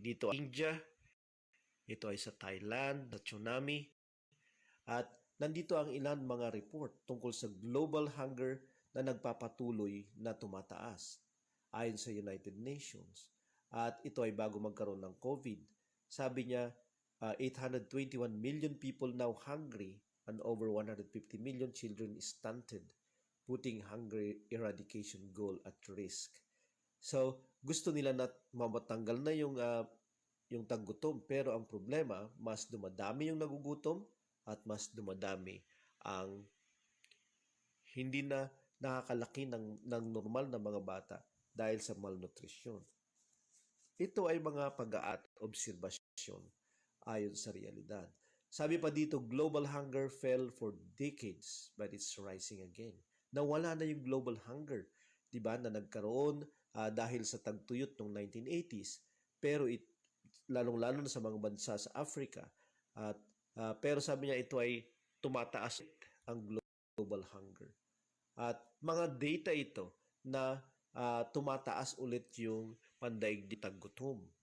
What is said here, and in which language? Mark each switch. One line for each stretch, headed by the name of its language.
Filipino: Dito India, ito ay sa Thailand, sa tsunami. At nandito ang ilan mga report tungkol sa global hunger na nagpapatuloy na tumataas ayon sa United Nations. At ito ay bago magkaroon ng COVID. Sabi niya,
English: 821 million people now hungry and over 150 million children stunted, putting hunger eradication goal at risk.
Filipino: So, gusto nila na mamatanggal na yung taggutom, pero ang problema, mas dumadami yung nagugutom at mas dumadami ang hindi na nakakalaki ng normal na mga bata dahil sa malnutrition. Ito ay mga pag-aat obserbasyon ayon sa realidad. Sabi pa dito,
English: global hunger fell for decades but it's rising again.
Filipino: Nawala na yung global hunger, 'di ba? Na nagkaroon dahil sa tagtuyot noong 1980s, pero lalong-lalo na sa mga bansa sa Africa. At pero sabi niya ito ay tumataas ang global hunger. At mga data ito na tumataas ulit yung pandaigdig taggutom.